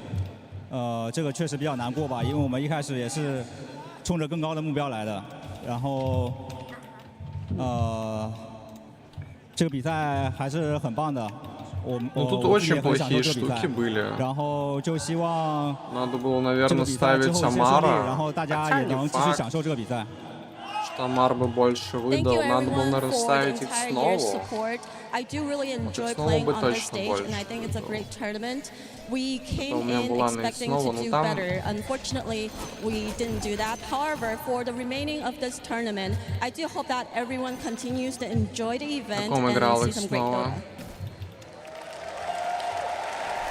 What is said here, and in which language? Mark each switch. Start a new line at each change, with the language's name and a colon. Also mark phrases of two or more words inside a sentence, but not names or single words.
Chinese: 这个确实比较难过吧，因为我们一开始也是冲着更高的目标来的。然后，这个比赛还是很棒的。我们也很享受这个比赛。然后就希望这个比赛之后一切顺利，然后大家也能继续享受这个比赛。
Russian: Амар бы больше выдал, надо было, наверное, ставить их снова.
English: I do really enjoy playing on this stage, and I think it's a great tournament. We came in expecting to do better. Unfortunately, we didn't do that. However, for the remaining of this tournament, I do hope that everyone continues to enjoy the event and see some great Dota.